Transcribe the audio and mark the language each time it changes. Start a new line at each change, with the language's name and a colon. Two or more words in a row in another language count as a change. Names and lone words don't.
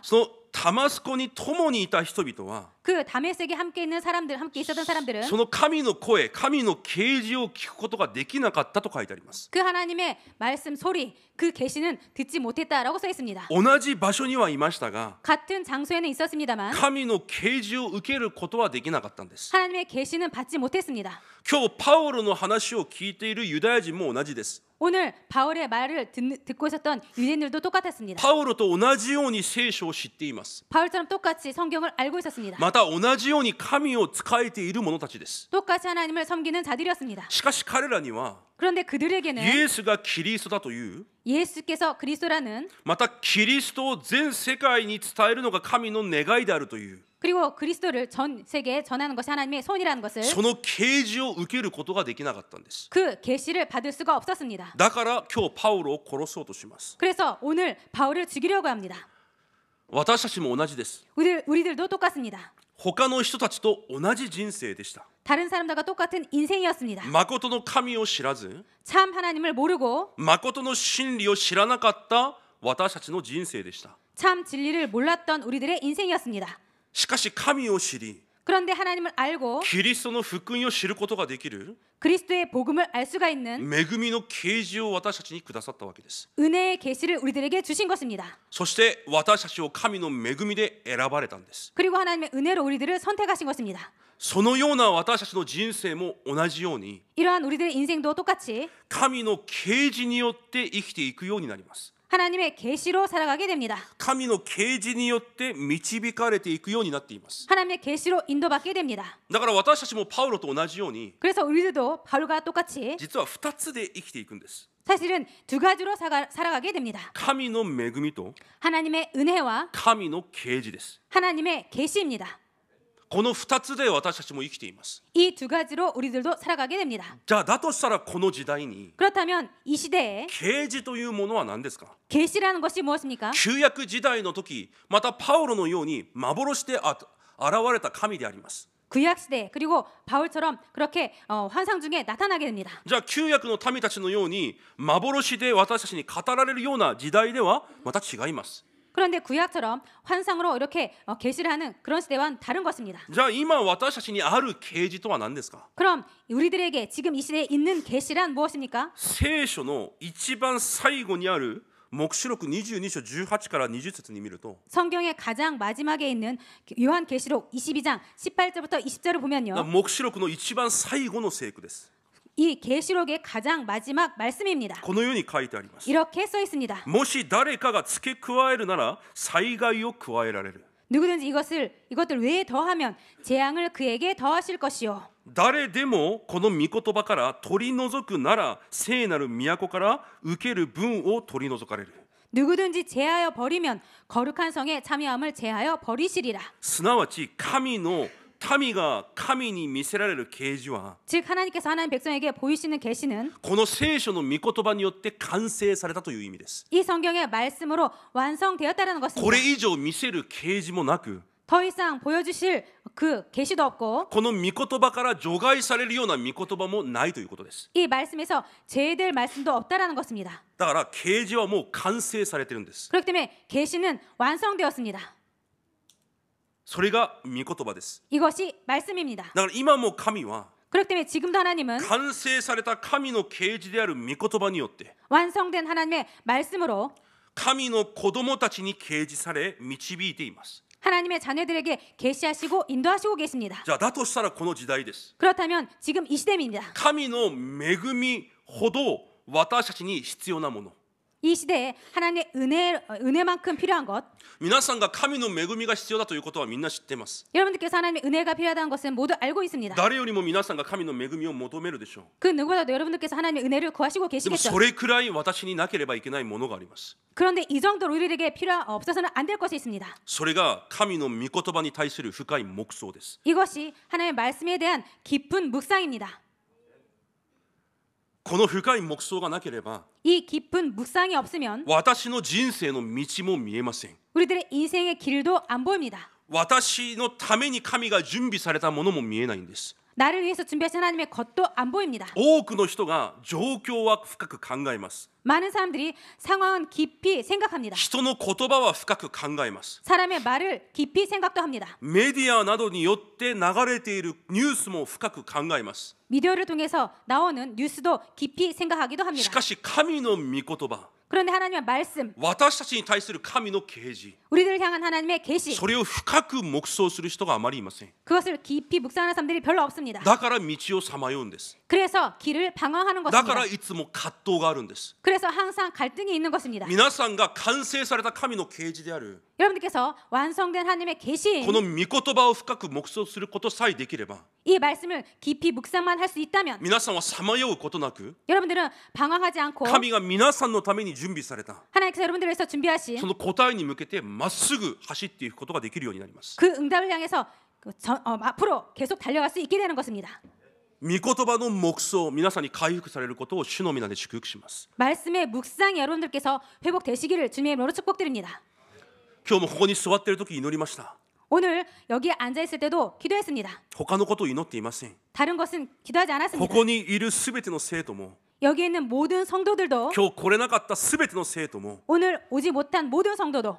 Japanese: そのダマスコに共にいた人々は
Korean: 그 다메섹에 함께 있는 사람들, 함께 있었던 사람들은
Japanese: その神の声、神の啓示を聞くことができなかったと書いてあります。
Korean: 그 하나님의 말씀 소리, 그 계시는 듣지 못했다라고 써 있습니다.
Japanese: 同じ場所にはいましたが
Korean: 같은 장소에는 있었습니다만
Japanese: 神の啓示を受けることはできなかったんです。
Korean: 하나님의 계시는 받지 못했습니다.
Japanese: 今日パウロの話を聞いているユダヤ人も同じです。
Korean: 오늘 바울의 말을 듣고 있었던 유대인들도 똑같았습니다.
Japanese: パウロと同じように聖書を知っています。
Korean: 바울처럼 똑같이 성경을 알고 있었습니다.
Japanese: また同じように神を仕えている者たちです。
Korean: 똑같이 하나님을 섬기는 자들이었습니다.
Japanese: しかし彼らには
Korean: 그런데 그들에게는
Japanese: イエスがキリストだという
Korean: 예수께서 그리스도라는
Japanese: またキリストを全世界に伝えるのが神の願いであるという
Korean: 그리고 그리스도를 전 세계에 전하는 것이 하나님의 손이라는 것을
Japanese: その啓示を受けることができなかったんです。
Korean: 그 계시를 받을 수가 없었습니다.
Japanese: だから今日パウロを殺そうとします。
Korean: 그래서 오늘 바울을 죽이려고 합니다.
Japanese: 私たちも同じです。
Korean: 우리들도 똑같습니다.
Japanese: 他の人たちと同じ人生でした。
Korean: 다른 사람들과 똑같은 인생이었습니다.
Japanese: 誠の神を知らず
Korean: 참 하나님을 모르고
Japanese: 誠の真理を知らなかった私たちの人生でした。
Korean: 참 진리를 몰랐던 우리들의 인생이었습니다.
Japanese: しかし神を知り
Korean: 그런데 하나님을 알고
Japanese: キリストの福音を知ることができる
Korean: 그리스도의 복음을 알 수가 있는
Japanese: 恵みの啓示を私たちにくださったわけです。
Korean: 은혜의 계시를 우리들에게 주신 것입니다.
Japanese: そして私たちを神の恵みで選ばれたんです。
Korean: 그리고 하나님의 은혜로 우리들을 선택하신 것입니다.
Japanese: そのような私たちの人生も同じように
Korean: 이러한 우리들의 인생도 똑같이
Japanese: 神の啓示によって生きていくようになります。
Korean: 하나님의 계시로 살아가게 됩니다.
Japanese: 神の啓示によって導かれていくようになっています。
Korean: 하나님의 계시로 인도받게 됩니다.
Japanese: だから私たちもパウロと同じように
Korean: 그래서 우리들도 바울과 똑같이
Japanese: 実は2つで生きていくんです。
Korean: 사실은 두 가지로 살아가게 됩니다.
Japanese: 神の恵みと
Korean: 하나님의 은혜와
Japanese: 神の啓示です。
Korean: 하나님의 계시입니다.
Japanese: この2つで私たちも生きています。
Korean: 이 두 가지로 우리들도 살아가게 됩니다.
Japanese: じゃあだとしたらこの時代に
Korean: 그렇다면 이 시대에
Japanese: 啓示というものは何ですか？
Korean: 계시라는 것이 무엇입니까?
Japanese: 旧約時代の時またパウロのように幻で現れた神であります。
Korean: 구약 시대 그리고 바울처럼 그렇게 환상 중에 나타나게 됩니다.
Japanese: じゃあ旧約の民たちのように幻で私たちに語られるような時代ではまた違います。
Korean: 그런데 구약처럼 환상으로 이렇게 계시를 하는 그런 시대와는 다른 것입니다.
Japanese: じゃあ今私たちにある啓示とは何ですか？
Korean: 그럼 우리들에게 지금 이 시대에 있는 계시란 무엇입니까?
Japanese: 聖書の一番最後にある黙示録22章18から20節に見ると
Korean: 성경의 가장 마지막에 있는 요한계시록 22장 18절부터 20절을 보면요.
Japanese: 黙示録の一番最後の聖句です。
Korean: 이 계시록의 가장 마지막 말씀입니다.
Japanese: このように書いてあります。
Korean: 이렇게 써 있습니다.
Japanese: もし誰かが付け加えるなら災害を加えられる。
Korean: 누구든지 이것들 외에 더하면 재앙을 그에게 더하실 것이요.
Japanese: 誰でもこの御言葉から取り除くなら聖なる都から受ける分を取り除かれる。
Korean: 누구든지 제하여 버리면 거룩한 성에 참여함을 제하여 버리시리라.
Japanese: すなわち神の民が神に見せられる啓示は
Korean: 즉 하나님께서 하나님 백성에게 보이시는 계시는
Japanese: この聖書の御言葉によって完成されたという意味です。
Korean: 이 성경의 말씀으로 완성되었다라는
Japanese: こ
Korean: 것입니다.
Japanese: れ以上見せる啓示もなく
Korean: 더 이상 보여주실 그 계시도 없고
Japanese: この御言葉から除外されるような御言葉もないということです。
Korean: 이 말씀에서 제외될 말씀도 없다라는 것입니다.
Japanese: だから啓示はもう完成されてるんです。
Korean: 그렇기 때문에 계시는 완성되었습니다.
Japanese: それが御言葉です。
Korean: 이것이 말씀입니다.
Japanese: だから今も神は
Korean: 그렇기 때문에 지금도 하나님은
Japanese: 完成された神の啓示である御言葉によって
Korean: 완성된 하나님의 말씀으로
Japanese: 神の子供たちに啓示され導いています。
Korean: 하나님의 자녀들에게 계시하시고 인도하시고 계십니다.
Japanese: じゃあだとしたらこの時代です。
Korean: 그렇다면 지금 이 시대입니다.
Japanese: 神の恵みほど私たちに必要なもの。
Korean: 이 시대에 하나님의 은혜만큼 필요한 것.
Japanese: 皆さんが神の恵みが必要だということはみんな知っています。
Korean: 여러분들께서 하나님의 은혜가 필요하다는 것은 모두 알고 있습니다.
Japanese: 誰よりも皆さんが神の恵みを求めるでしょう。
Korean: 그 누구보다도 여러분들께서 하나님의 은혜를 구하시고
Japanese: でも
Korean: 계시겠죠.
Japanese: それくらい私になければいけないものがあります。
Korean: 그런데 이 정도로 우리에게 없어서는 안 될 것이 있습니다.
Japanese: それが神の御言葉に対する深い黙想です。
Korean: 이것이 하나님의 말씀에 대한 깊은 묵상입니다.
Japanese: この深い黙想がなければ
Korean: 이 깊은 묵상이 없으면
Japanese: 私の人生の道も見えません。
Korean: 우리들의 인생의 길도 안 보입니다.
Japanese: 私のために神が準備されたものも見えないんです。
Korean: 나를 위해서 준비하신 하나님의 것도 안 보입니다.
Japanese: 多くの人が状況は深く考えます。
Korean: 많은 사람들이 상황은 깊이 생각합니다.
Japanese: 人の言葉は深く考えます。
Korean: 사람의 말을 깊이 생각도 합니다.
Japanese: メディアなどによって流れているニュースも深く考えます。
Korean: 미디어를 통해서 나오는 뉴스도 깊이 생각하기도
Japanese: し
Korean: 합니다.
Japanese: かし神の御言葉、
Korean: 그런데 하나님의 말씀,
Japanese: 私たちに対する神の啓示、
Korean: 우리들을 향한 하나님의 계시,
Japanese: それを深く黙想する人があまりいません。
Korean: 그것을 깊이 묵상하는 사람들이 별로 없습니다.
Japanese: だから道をさまようんです。
Korean: 그래서 길을 방황하는
Japanese: だか
Korean: 것입니다.
Japanese: らいつも葛藤があるんです。
Korean: 그래서 항상 갈등이 있는 것입니다.
Japanese: 皆さんが完成された神の啓示である
Korean: 여러분들께서 완성된 하나님의 계시인
Japanese: この御言葉を深く黙想することさえできれば
Korean: 이 말씀을 깊이 묵상만 할 수 있다면
Japanese: 皆さんはさまようことなく
Korean: 여러분들은 방황하지 않고
Japanese: 神が皆さんのために準備された
Korean: 하나님께서 여러분들을 위해서 준비하신
Japanese: その答えに向けてまっすぐ走っていくことができるようになります。
Korean: 그 응답을 향해서 앞으로 계속 달려갈 수 있게 되는 것입니다.
Japanese: 御言葉の黙想、皆さんに回復されることを主の皆で祝福します。
Korean: 말씀의 묵상이 여러분들께서 회복되시기를 주님의 이름으로 축복드립니다.
Japanese: 今日もここに座っている時祈りました。
Korean: 오늘 여기에 앉아 있을 때도 기도했습니다.
Japanese: 他のことを祈っていません。
Korean: 다른 것은 기도하지
Japanese: こ
Korean: 않았습니다.
Japanese: こにいるすべての生徒も
Korean: 여기에 있는 모든 성도들도
Japanese: 今日来れなかったすべての生徒も
Korean: 오늘 오지 못한 모든 성도도